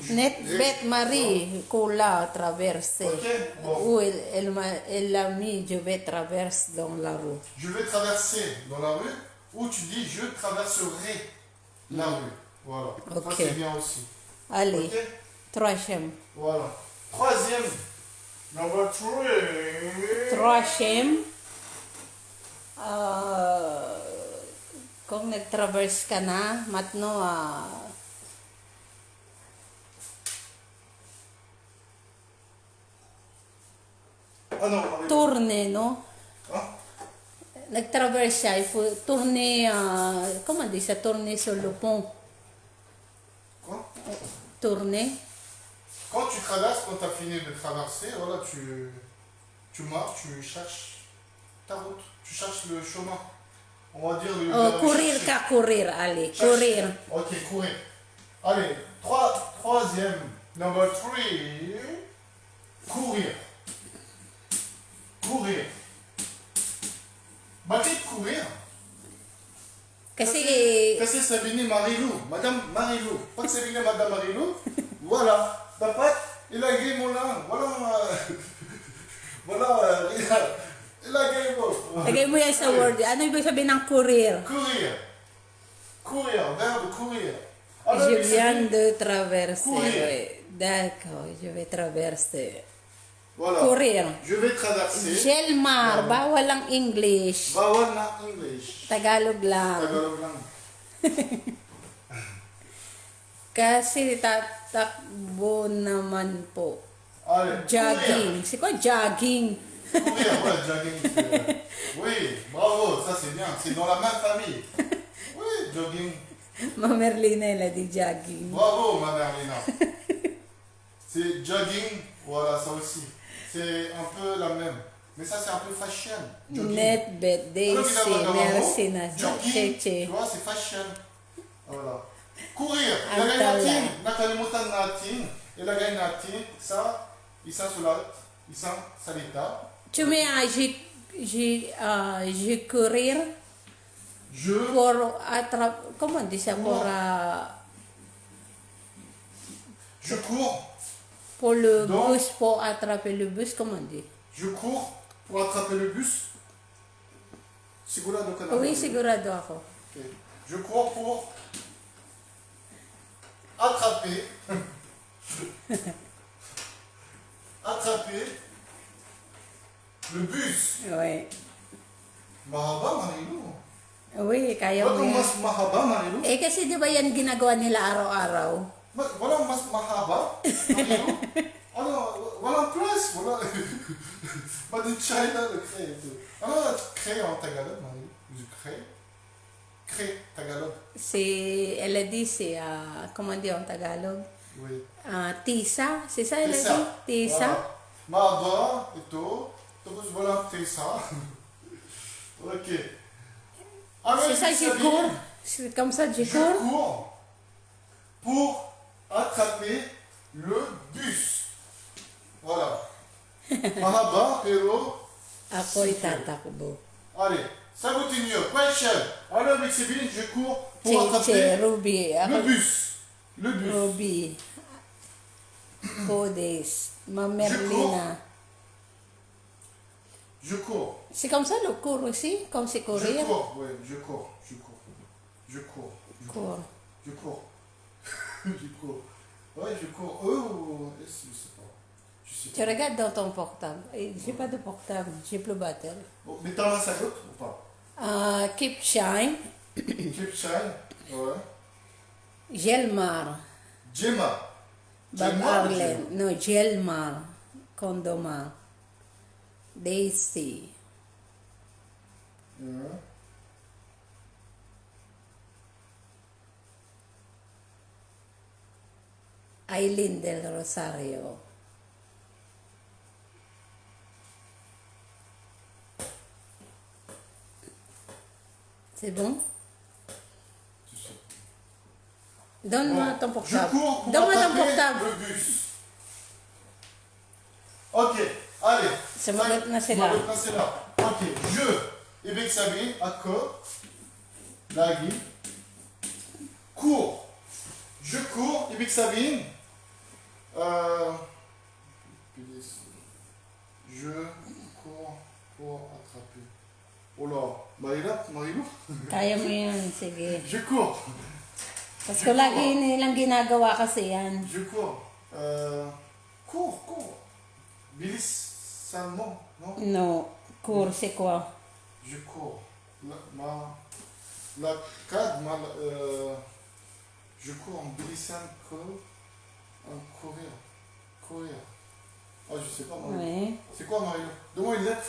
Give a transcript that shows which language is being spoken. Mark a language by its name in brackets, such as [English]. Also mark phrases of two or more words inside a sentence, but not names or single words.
[French] Net bet Marie, Kola traverser. Ok, bon. Ou elle a mis, je vais traverser dans la rue. Je vais traverser dans la rue. Ou tu dis je traverserai la rue. Voilà. Ok. Ça c'est bien aussi. Allez, Ok? troisième. Voilà. Troisième. [English] Number three. [French] Troisième. [Filipino] Kung nag-traverse ka na, matno, [French] Ah non, avec- tourner, no? Hein? [Filipino] Nag-traverse siya, [French] il faut tourner, comment on dit ça, tourner sur le pont. Quoi? Tourner. Quand tu traverses, quand tu as fini de traverser, voilà, tu marches, tu cherches ta route, tu cherches le chemin. On va dire le. Oh, courir ka, courir, allez, Cherche- courir. Ok, courir. Allez, troisième. [English] Number three. [French] Courir. Courir. [Filipino] Bakit courir? Kasi, Kasi sabi ni Marilou, Madame Marilou. Pag sabi ni Madame Marilou, wala. Dapat ilagay mo lang. Wala, ilagay mo. lagay mo yan sa word. Ano ibig sabihin ng courir? [French] Courir. Courir, verbe courir. Je viens de traverser. Courir. Oui. D'accord, je vais traverser. Voilà. Courir. Je vais traverser. [Filipino] Jelmar, bawal ang English. Bawal na English. Tagalog lang. Tagalog lang. Kasi tatakbo naman po. [French] Allez, Jogging. C'est quoi jogging? Courir, ouais, jogging. Oui, bravo, ça c'est bien. C'est dans la même famille. Oui, jogging. Mamerlina elle a dit jogging. Bravo, Madame Lina. C'est jogging, voilà, ça aussi. C'est un peu la même. Mais ça, c'est un peu fashion. Jogging. Netbet, Alors qu'il Daisy, a pas merci de [Filipino] na [French] jogging, Cheche. tu vois, c'est fashion. Voilà. Courir. [Filipino] Ang Ilagay tala. natin, nakalimutan natin. Ilagay natin sa isang sulat, isang salita. [French] Tu mets un je courir Je, pour attraper, comment on dit ça, je cours, pour le Donc- bus, pour attraper le bus, comment on dit? je cours pour attraper le bus. [Filipino] Sigurado ka na. [French] Oui, [Filipino] sigurado ako. [French] Ok. Je cours pour attraper. Attraper le bus. Oui. [Filipino] Mahaba, Marilou. Uy, kaya mo Walang yan. mas mahaba, Marilu? Eh, kasi di ba yan ginagawa nila araw-araw? Walang mas mahaba, Marilu? Ano, walang place, wala. [French] Pas de China, le crée et tout. Alors, crée en tagalog, Marilu? Je crée? Crée, tagalog. Si Elodie, comment dire en Tagalog? Oui. [Filipino] Tisa? Si sa Elodie? Tessa. Tisa? [French] Voilà. [Filipino] Mahaba, ito. Tapos walang tessa. Ok. Si sa ibig sabihin, [French] Jikur? Comme ça, Je Jikur? cours pour attraper le bus. Voilà. [Filipino] Mahaba, pero. Ako'y tatakbo. [French] Allez, ça continue. Question. Alors, avec Sébine, je cours pour Che, attraper Ruby. le [Filipino] Ako, [French] bus. Le bus. Ruby. Codes. Ma'am Merlina. Je cours. C'est comme ça le cours aussi? Comme c'est Je courir? cours. Oui, je cours. Je cours. Je cours. Je cours. Cours. Je cours. Je cours. Ouais, je cours. Oh, je sais pas. Je sais Tu pas. regardes dans ton portable. Eh, j'ai pas de portable. J'ai plus batterie. Bon, mais t'en as ça d'autre ou pas? Keep Shine. Keep Shine. Ouais. Gelmar. Gemma. Bob Gemma ou Arlen. No, Gelmar. Condomar. Daisy. Gemma? Ouais. Aileen del Rosario. C'est bon? Je sais Donne-moi Bon, ton je portable. cours pour Donne-moi ton attraper portable. le bus. Ok, allez. C'est mauvais placer là. Mauvais placer là. Ok, je, [Filipino] ibig sabihin, ako, lagi, [French] cours. Je cours, [Filipino] ibig sabihin, [French] je cours pour attraper. Oh là, [Filipino] mahirap, Marilu. Kaya mo yan. Sige. [French] Je cours. Parce que [Filipino] lagi nilang ginagawa kasi yan. [French] Je cours. Cours. [Filipino] Bilisan mo, [French] non? No. Cours, c'est quoi? Je cours. La cadre, je cours en bilisan en courir. Courir. Ah, je sais pas, Marie. Oui. C'est quoi, Marie? Donne-moi une lettre.